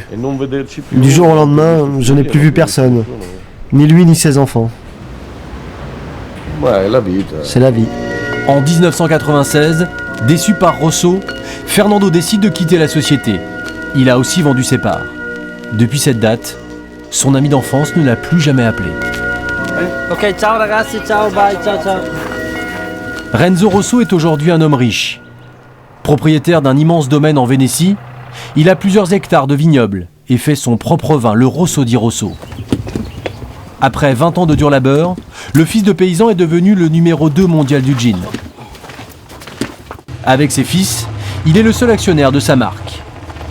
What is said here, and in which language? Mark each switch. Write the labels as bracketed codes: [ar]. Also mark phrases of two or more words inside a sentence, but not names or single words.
[fr] Du jour au lendemain, je n'ai plus vu personne, ni lui ni ses enfants. C'est la vie. En 1996, déçu par Rosso, Fernando décide de quitter la société. Il a aussi vendu ses parts. Depuis cette date, son ami d'enfance ne l'a plus jamais appelé. [it] Ok, ciao ragazzi, ciao, bye, ciao, ciao. [fr] Renzo Rosso est aujourd'hui un homme riche. Propriétaire d'un immense domaine en Vénétie, il a plusieurs hectares de vignobles et fait son propre vin, le Rosso di Rosso. Après 20 ans de dur labeur, le fils de paysan est devenu le numéro 2 mondial du gin. Avec ses fils, il est le seul actionnaire de sa marque.